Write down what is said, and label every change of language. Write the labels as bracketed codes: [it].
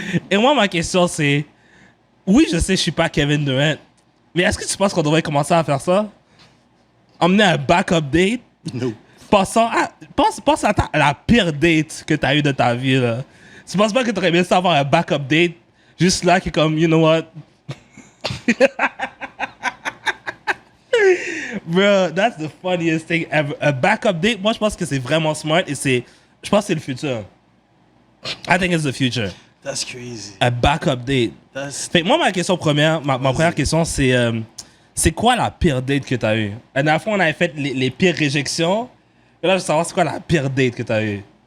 [fr] Et moi, ma question c'est, oui, je sais, je suis pas Kevin Durant, mais est-ce que tu penses qu'on devrait commencer à faire ça? Emmener un backup date? [en] No. [fr] Pense à la pire date que tu as eue de ta vie, là. Tu penses pas que tu aurais aimé ça avoir un backup date juste là qui est comme, [en] you know what? Bro, that's the funniest thing ever. [fr] A backup date, moi je pense que c'est vraiment smart et je pense que c'est le futur. [en] I think it's the future. That's crazy. A backup date. [fr] Fait que moi, ma question première, ma première question, c'est quoi la pire date que tu as eue? La dernière fois, on avait fait les pires réjections. Et là, je veux savoir c'est quoi la pire date que tu as eue.